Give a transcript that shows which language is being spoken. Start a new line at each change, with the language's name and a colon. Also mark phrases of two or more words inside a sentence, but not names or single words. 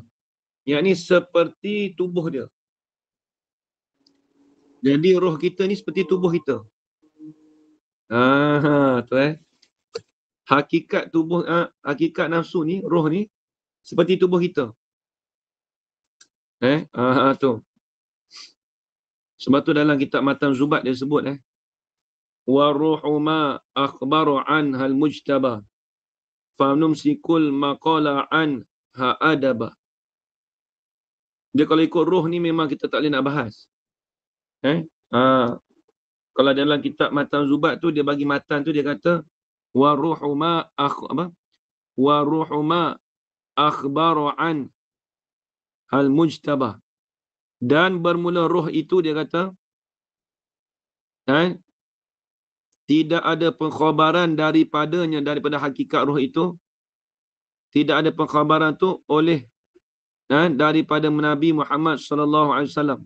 Malay: Yang ni seperti tubuh dia. Jadi roh kita ni seperti tubuh kita. Tu Hakikat tubuh, hakikat nafsu ni, roh ni seperti tubuh kita. Tu. Sebab tu dalam kitab Matan Zubat dia sebut
Arabic: والروح ما أخبر عنها المجتبى فنمسك المقال عنها أدبا.
Malay: Dia kalau ikut roh ni memang kita tak boleh nak bahas. Kalau dalam kitab Matan Zubat tu dia bagi matan tu dia kata
Arabic: والروح ما أخبر عنها المجتبى.
Malay: Dan bermula roh itu dia kata tidak ada pengkhabaran daripadanya, daripada hakikat roh itu. Tidak ada pengkhabaran tu oleh daripada Nabi Muhammad
Arabic: صلى الله عليه وسلم.